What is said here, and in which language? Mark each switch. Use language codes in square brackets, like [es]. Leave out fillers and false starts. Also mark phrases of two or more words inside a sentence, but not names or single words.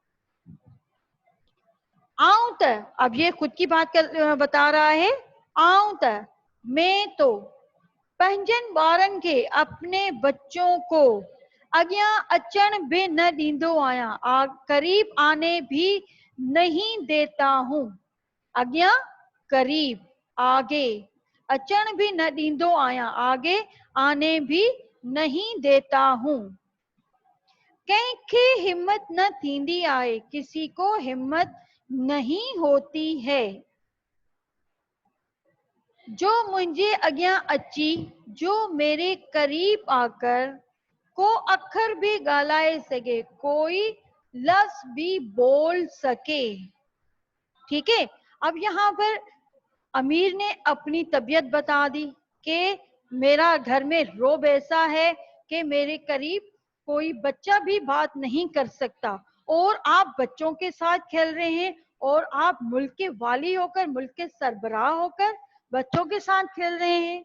[sd] आऊं त, [hi] अब ये खुद की बात बता रहा है। [sd] आऊं त [hi] मैं तो [sd] पंजन ॿारनि खे [hi] अपने बच्चों को [sd] अॻियां अचण भी न ॾींदो आहियां, [hi] करीब आने भी नहीं देता हूँ। अॻियां करीब, आगे, [sd] अचण भी न ॾींदो आहियां, [hi] आगे आने भी नहीं देता हूँ। [sd] कंहिंखे हिम्मत न थींदी आहे, [hi] किसी को हिम्मत नहीं होती है। जो मुझे [sd] अॻियां अची, [hi] जो मेरे करीब आकर [sd] को अखर भी ॻाल्हाए सके, [hi] कोई लफ्ज भी बोल सके। ठीक है, अब यहाँ पर अमीर ने अपनी तबीयत बता दी कि मेरा घर में रोब ऐसा है कि मेरे करीब कोई बच्चा भी बात नहीं कर सकता, और आप बच्चों के साथ खेल रहे हैं, और आप मुल्क के वाली होकर, मुल्क के सरबराह होकर बच्चों के साथ खेल रहे हैं।